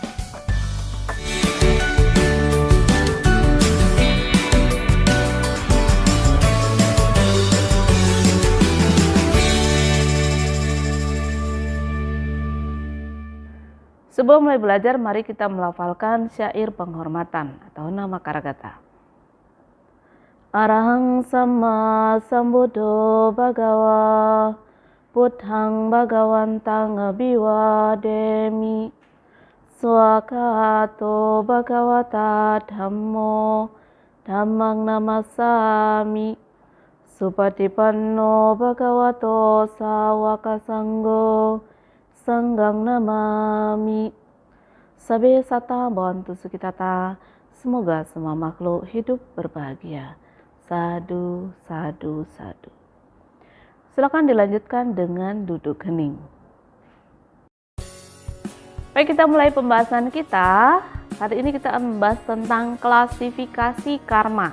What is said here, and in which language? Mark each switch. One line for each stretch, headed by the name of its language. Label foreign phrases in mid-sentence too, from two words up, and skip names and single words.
Indonesian: Sebelum mulai belajar, mari kita melafalkan syair penghormatan atau nama Karagata.
Pali: Arahang sama sambuddho bhagawa, buddhang bhagawantang abhiwademi, swakato bhagawata dhammo, dhammang namasami, supatipanno bhagavato sawaka sanggo, sanggang namami. Sabe sata bantu sukitata,
Indonesian: semoga semua makhluk hidup berbahagia.
Pali: Sadu, sadu, sadu.
Indonesian: Silakan dilanjutkan dengan duduk hening. Baik, kita mulai pembahasan kita. Hari ini kita akan membahas tentang klasifikasi karma.